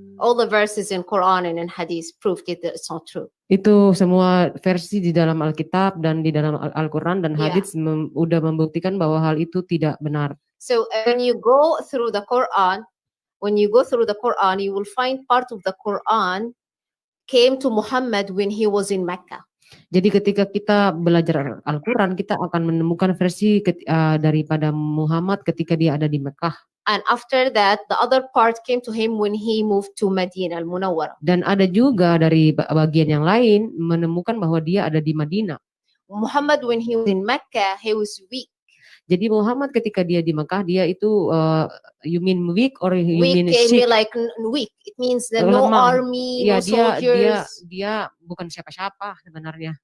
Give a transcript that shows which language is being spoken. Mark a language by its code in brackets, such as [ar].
[en] All the verses in Quran and in Hadith proved it that it's not true. [id] Itu semua versi di dalam Alkitab dan di dalam Al-Quran dan Hadits udah membuktikan bahwa hal itu tidak benar. [en] So when you go through the Quran, you will find part of the Quran came to Muhammad when he was in Mecca. [id] Jadi ketika kita belajar Al-Quran, kita akan menemukan versi daripada Muhammad ketika dia ada di Mekah. [en] And after that, the other part came to him when he moved to Medina al-Munawwarah. [id] Dan ada juga dari bagian yang lain menemukan bahwa dia ada di Madinah. [en] Muhammad when he was in Mecca, he was weak. [id] Jadi Muhammad ketika dia di Mekah, dia itu [en] you mean weak or you mean sick? Weak, like weak. It means that no army, no soldiers. [id] Dia bukan siapa-siapa sebenarnya.